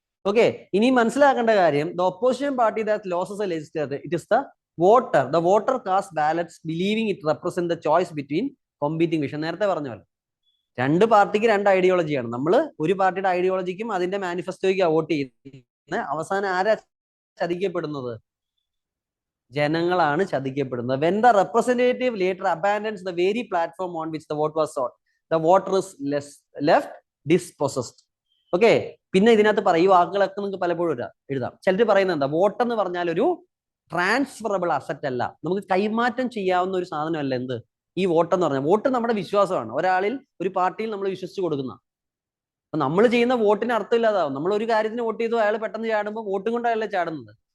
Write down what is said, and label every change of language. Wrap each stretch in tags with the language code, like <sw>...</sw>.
<en>okay,</en> <ml>ഇനി മനസ്സിലാക്കേണ്ട കാര്യം,</ml> <en>The opposition party that loses a legislature, it is the voter. The voter cast ballots believing it represent the choice between competing vision.</en> <ml>നേരത്തെ പറഞ്ഞ പോലെ രണ്ട് പാർട്ടിക്ക് രണ്ട് ഐഡിയോളജിയാണ്. നമ്മൾ ഒരു പാർട്ടിയുടെ ഐഡിയോളജിക്കും അതിന്റെ മാനിഫെസ്റ്റോയ്ക്ക് വോട്ട് ചെയ്യുന്നത്. അവസാനം ആരാ ചതിക്കപ്പെടുന്നത്? ജനങ്ങളാണ് ചതിക്കപ്പെടുന്നത്.</ml> <en>When the representative later abandons the very platform on which the vote was sought, the voter is left dispossessed.</en> <ml>Okay, പിന്നെ ഇതിനകത്ത് പറയും, വാക്കുകളൊക്കെ നിങ്ങൾക്ക് പലപ്പോഴും എഴുതാം. ചിലർ പറയുന്നത് എന്താ? വോട്ട് എന്ന് പറഞ്ഞാൽ ഒരു ട്രാൻസ്ഫറബിൾ അസറ്റ് അല്ല, നമുക്ക് കൈമാറ്റം ചെയ്യാവുന്ന ഒരു സാധനമല്ല. എന്ത് ഈ വോട്ട് എന്ന് പറഞ്ഞാൽ? വോട്ട് നമ്മുടെ വിശ്വാസമാണ്. ഒരാളിൽ, ഒരു പാർട്ടിയിൽ നമ്മൾ വിശ്വസിച്ച് കൊടുക്കുന്ന. അപ്പൊ നമ്മൾ ചെയ്യുന്ന വോട്ടിന് അർത്ഥമില്ലാതാവും. നമ്മൾ ഒരു കാര്യത്തിന് വോട്ട് ചെയ്തു, അയാൾ പെട്ടെന്ന് ചാടുമ്പോൾ വോട്ടും കൊണ്ട് അയാളെ ചാടുന്നത്.</ml>